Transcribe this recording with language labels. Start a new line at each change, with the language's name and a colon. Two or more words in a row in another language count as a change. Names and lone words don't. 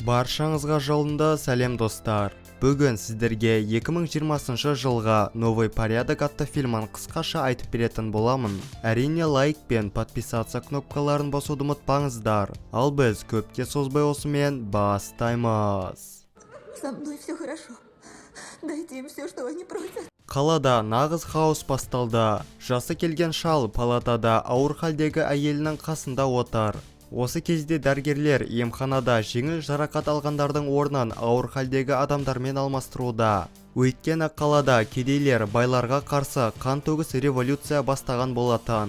Kazakh: Баршаңызға жолында сәлем достар. Бүгін сіздерге 2020 жылға Новый порядок атты фильмін қысқаша айтып беретін боламын. Әрине лайк пен подписаться кнопкаларын басуды ұмытпаңыздар. Ал біз көпке созбай осымен бастаймыз.
Russian: Со мной все хорошо. Дайте им все, что они просят.
Kazakh: Қалада нағыз хаос басталды. Жасы келген шал палатада ауыр халдегі әйелінің қасында отыр. Осы кезде дәрігерлер емханада жеңіл жарақат алғандардың орнын ауыр халдегі адамдармен алмастыруда. Өйткені қалада кедейлер байларға қарсы қан төгіс революция бастаған болатын.